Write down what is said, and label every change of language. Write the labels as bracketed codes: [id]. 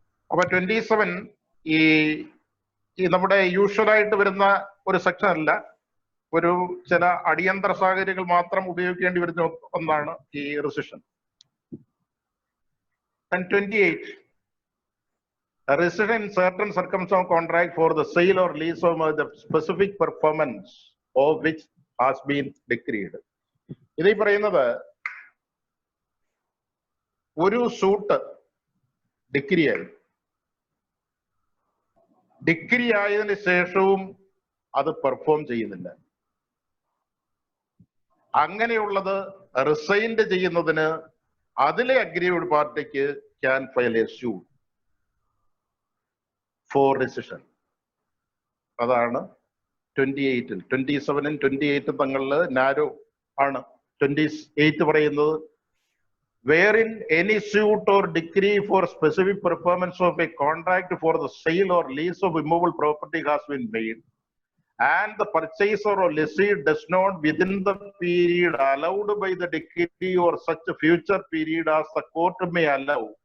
[ml] അപ്പൊ 27 ഈ നമ്മുടെ യൂഷ്വലായിട്ട് വരുന്ന ഒരു സെക്ഷൻ അല്ല, ഒരു ചില അടിയന്തര സാഹചര്യങ്ങൾ മാത്രം ഉപയോഗിക്കേണ്ടി വരുന്ന ഒന്നാണ് ഈ റെസിഷൻ. [en] 28 a rescission in certain circumstances contract for the sale or lease of the specific performance of which has been decreed. [ml] ഇത് ഈ പറയുന്നത് ഒരു സൂട്ട് ഡിഗ്രി ആയതിനു ശേഷവും അത് പെർഫോം ചെയ്യുന്നില്ല. അങ്ങനെയുള്ളത് റിസൈൻഡ് ചെയ്യുന്നതിന് അതിലെ അഗ്രീവ്ഡ് പാർട്ടിക്ക് [en] Can file a suit for rescission. [ml] അതാണ് 28-ൽ 27-നും 28-ഉം തങ്ങളിൽ നാരോ ആണ്. 28 പറയുന്നത് [en] wherein any suit or decree for specific performance of a contract for the sale or lease of immovable property has been made, and the purchaser or lessee does not within the period allowed by the decree or such a future period as the court may allow,